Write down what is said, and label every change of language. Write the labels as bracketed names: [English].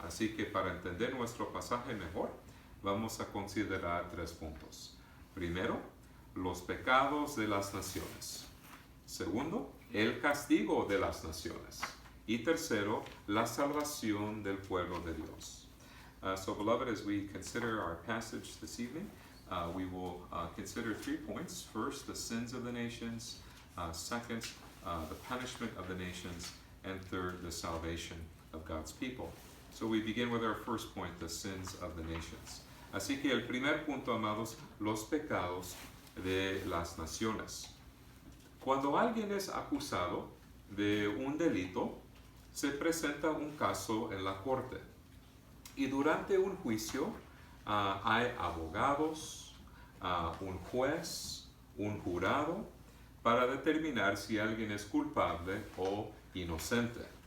[Spanish] Así que para entender nuestro pasaje mejor, vamos a considerar 3 puntos. Primero, los pecados de las naciones. Segundo, el castigo de las naciones. Y tercero, la salvación del pueblo de Dios. [English] So, beloved, as we consider our passage this evening, we will consider 3 points. First, the sins of the nations. Second, the punishment of the nations. And third, the salvation of God's people. So we begin with our first point, the sins of the nations. [Spanish] Así que el primer punto, amados, los pecados de las naciones. Cuando alguien es acusado de un delito, se presenta un caso en la corte. Y durante un juicio, hay abogados, un juez, un jurado, para determinar si alguien es culpable o inocente.